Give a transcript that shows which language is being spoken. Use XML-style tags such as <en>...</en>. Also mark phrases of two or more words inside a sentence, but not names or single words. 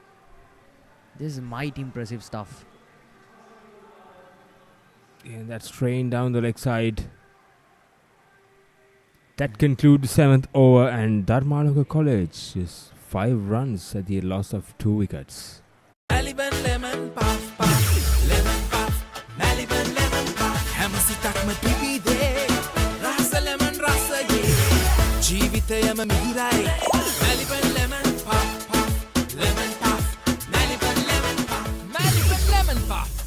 <en>This is mighty impressive stuff. And that's trained down the leg side. That concludes the 7th over, and Dharmaloka College is 5 runs at the loss of 2 wickets. Maliban lemon puff puff, lemon puff, Maliban lemon puff.</en> <si>හැම සිතකම පිපීදේ, රස ලෙමන් රස යේ. ජීවිතයම මිහිරයි.</si> <en>Maliban lemon puff puff, lemon puff, Maliban lemon puff, Maliban lemon puff.</en>